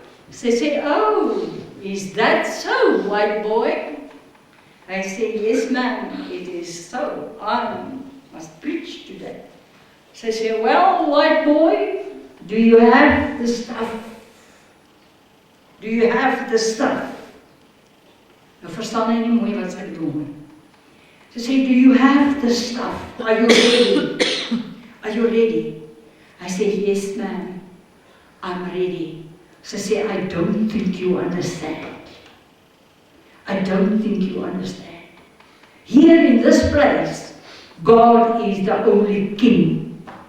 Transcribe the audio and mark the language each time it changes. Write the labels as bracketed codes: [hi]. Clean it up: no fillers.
[af] Sy sê, [en] "Oh, is that so, white boy?" I say, "Yes, ma'am, it is so. I must preach today." [af] Sy sê, [en] "Well, white boy, do you have the stuff? Do you have the stuff?" [af] Nou verstaan hy nie mooi wat sy bedoel nie. Sy sê, [en] "Do you have the stuff? Are you ready? Are you ready?" I say, "Yes, ma'am, I'm ready." [af] Sy sê, [en] "I don't think you understand. I don't think you understand. Here in this place, God is the only King.